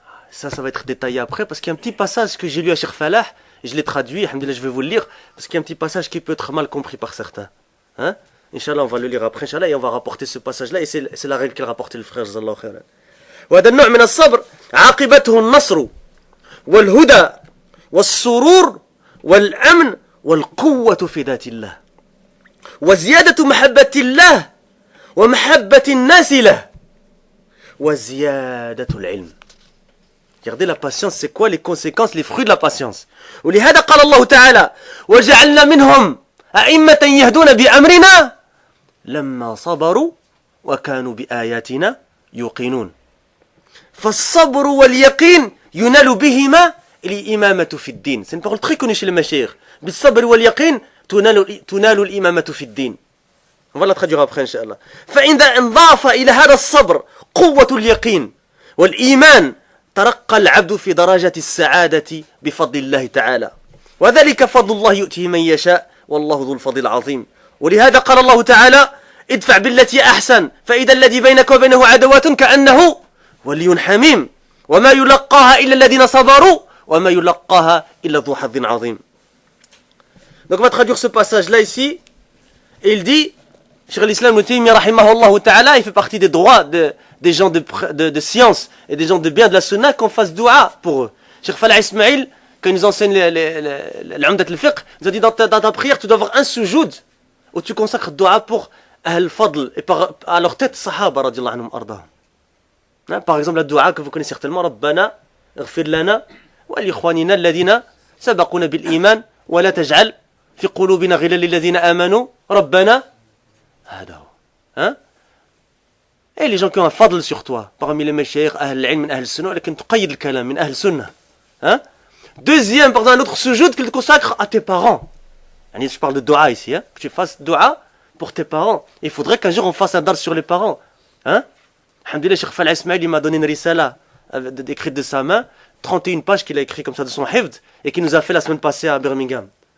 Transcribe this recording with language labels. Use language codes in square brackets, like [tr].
[fr] Ça va être détaillé après, parce qu'il y a un petit passage que j'ai lu à Cheikh Falah, et je l'ai traduit, alhamdoulilah, je vais vous le lire, parce qu'il y a un petit passage qui peut être mal compris par certains. Hein? Inch'Allah, on va le lire après, Inch'Allah, et on va rapporter ce passage-là, et c'est la règle qu'il a rapporté le frère, Jazallahu khairan. [ar] وهذا النوع من الصبر عاقبته النصر والهدى والسرور والأمن والقوة في ذات الله وزيادة محبة الله ومحبة الناس له وزيادة العلم. [fr] Regardez la patience, c'est quoi les conséquences, les fruits de la patience. [ar] ولهذا قال الله تعالى وجعلنا منهم أئمة يهدون بأمرنا لما صبروا وكانوا بآياتنا يوقنون. فالصبر واليقين ينال بهما الإمامة في الدين. [fr] C'est une parole très connue chez les mashayikh. [ar] بالصبر واليقين تنال الإمامة في الدين. [fr] On va la traduire après إن شاء الله. [ar] فإذا انضاف إلى هذا الصبر قوة اليقين والإيمان ترقى العبد في درجة السعادة بفضل الله تعالى. وذلك فضل الله يؤتيه من يشاء والله ذو الفضل العظيم. ولهذا قال الله تعالى ادفع بالتي أحسن فإذا الذي بينك وبينه عدوات كأنه ولي حميم وما يلقاها إلا الذين صبروا وما يلقاها إلا ذو حظ عظيم. [fr] Donc on va traduire ce passage là ici et il dit, Cheikh l'Islam Ibn Taymiyyah rahimahullah ta'ala, il fait partie des droits des gens de science et des gens de bien de la sunna qu'on fasse dua pour eux. Cheikh Falah Ismail, quand il nous enseigne l'Umdat al-Fiqh, il nous a dit dans ta prière tu dois avoir un sujoud où tu consacres dua pour Al-Fadl et à leur tête Sahaba radiallahu anhum ardahum. Par exemple la dua que vous connaissez certainement, Rabbana [ar] اغفر لنا ولإخواننا الذين سبقونا بالإيمان ولا تجعل في قلوبنا غلا للذين آمنوا ربنا هذا هو. [fr] Et les gens qui ont un fadl sur toi, parmi les meshayikh, ahl al-ilm, ahl al-sunnah, lequel [ar] تقيد الكلام من [fr] ahl al-sunnah. Deuxième, par un autre sujoud qu'il te consacre à tes parents. Je parle de dua ici, que tu fasses dua pour tes parents. Il faudrait qu'un jour on fasse un dars sur les parents. Alhamdulillah, Cheikh Falah Ismail, il m'a donné une risala écrite de sa main, 31 pages qu'il a écrit comme ça de son hifd, et qu'il nous a fait la semaine passée à Birmingham.